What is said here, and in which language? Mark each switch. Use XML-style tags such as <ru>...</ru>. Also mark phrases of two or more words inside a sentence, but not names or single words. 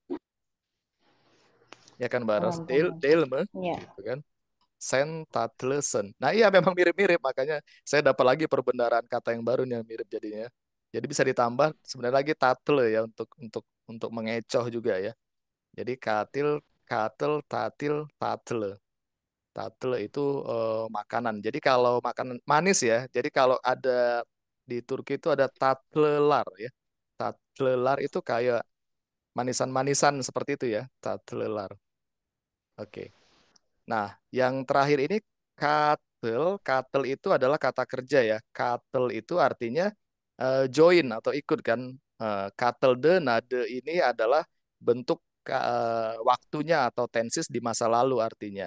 <id>Ya kan Baras? paham, paham. Delme, Ya, gitu kan?</id> <tr>Sen tatlesen.</tr> <id>Nah iya memang mirip-mirip, makanya saya dapat lagi perbendaharaan kata yang baru nih yang mirip jadinya. Jadi bisa ditambah sebenarnya lagi tatle ya untuk mengecoh juga ya. Jadi</id> <tr>katil, katel, tatil, tatle.</tr> <id>Tatle itu makanan. Jadi kalau makanan manis ya. Jadi kalau ada di Turki itu ada tatlılar ya. Tatlılar itu kayak manisan-manisan seperti itu ya. Tatlılar. Oke. Nah, yang terakhir ini katel. Katel itu adalah kata kerja ya. Katel itu artinya join atau ikut kan.</id> <tr>Katel de nade</tr> <id>ini adalah bentuk waktunya atau tensis di masa lalu artinya.</id>